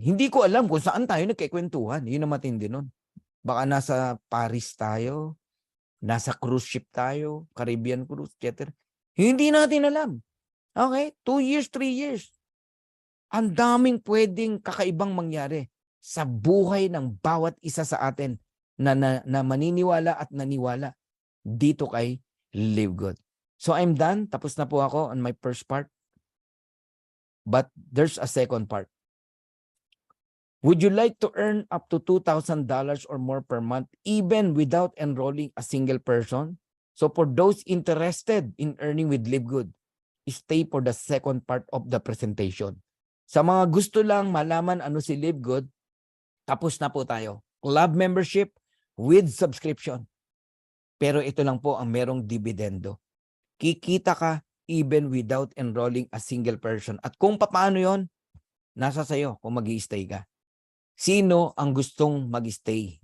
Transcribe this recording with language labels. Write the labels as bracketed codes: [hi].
[tl] Hindi ko alam kung saan tayo nagkikwentuhan. Yun ang matindi nun. Baka nasa Paris tayo, nasa cruise ship tayo, Caribbean cruise, etc. Hindi natin alam. Okay? 2 years, 3 years. Ang daming pwedeng kakaibang mangyari sa buhay ng bawat isa sa atin na maniniwala at naniwala dito kay Live Good. [en] So I'm done. [tl] Tapos na po ako [en] on my first part. But there's a second part. Would you like to earn up to $2,000 or more per month even without enrolling a single person? So for those interested in earning with Live Good, stay for the second part of the presentation. [tl] Sa mga gusto lang malaman ano si Live Good, tapos na po tayo. [en] Club membership with subscription. [tl] Pero ito lang po ang merong dividendo. Kikita ka [en] even without enrolling a single person. [tl] At kung paano yon, nasa sayo kung mag-i-stay ka. Sino ang gustong mag-stay?